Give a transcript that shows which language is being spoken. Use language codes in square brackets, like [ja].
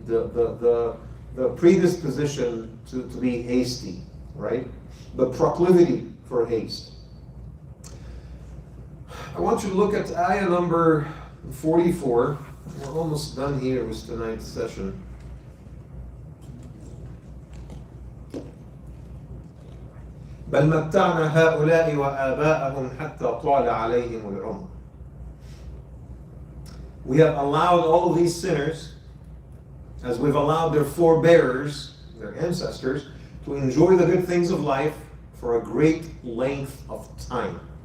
[en] The predisposition to be hasty, right? The proclivity for haste. I want you to look at ayah number 44. We're almost done here with tonight's session. [ar] بل متعنا هؤلاء وآباءهم حتى طال عليهم العمر. [en] We have allowed all of these sinners, as we've allowed their forebearers, their ancestors, to enjoy the good things of life for a great length of time.